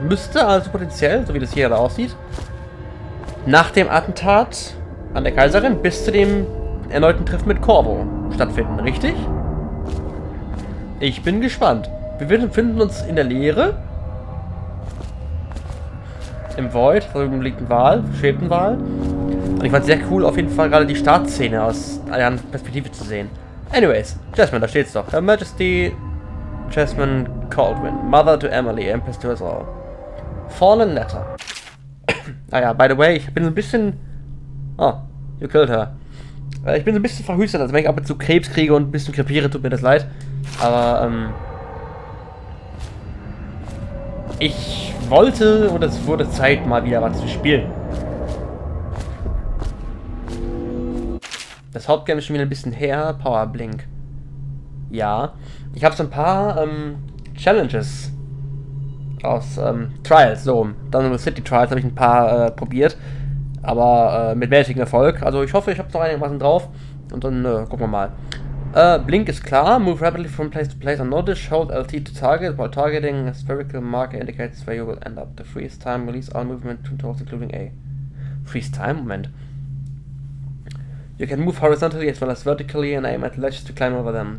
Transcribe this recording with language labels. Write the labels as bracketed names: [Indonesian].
[German] Müsste also potenziell, so wie das hier gerade aussieht, nach dem Attentat an der Kaiserin bis zu dem erneuten Treffen mit Corvo stattfinden, richtig? Ich bin gespannt. Wir befinden uns in der Leere. Im Void, also im schwebten Wal. Und ich fand es sehr cool, auf jeden Fall gerade die Startszene aus einer anderen Perspektive zu sehen. Anyways, Jasmine, da steht's doch. [English] Her Majesty Jasmine Caldwin, Mother to Emily, Empress to us all. Fallen Letter. [German] Naja, [English] by the way, [German] ich bin so ein bisschen... [English] Oh, you killed her. [German] Ich bin so ein bisschen verhüstert, also wenn ich ab und zu Krebs kriege und ein bisschen krepiere, tut mir das leid. Aber, ich wollte, und es wurde Zeit, mal wieder was zu spielen. Das Hauptgame ist schon wieder ein bisschen her. Power Blink. Ja. Ich habe so ein paar Challenges aus Trials, so. Dunwall City Trials habe ich ein paar probiert. Aber mit mäßigem Erfolg. Also ich hoffe, ich habe noch einigermaßen drauf. Und dann gucken wir mal. Blink ist klar. [English] Move rapidly from place to place unnoticed. Hold LT to target. While targeting, a spherical marker indicates where you will end up. The freeze time release all movement controls including A. Freeze time? Moment. You can move horizontally as well as vertically and aim at ledges to climb over them.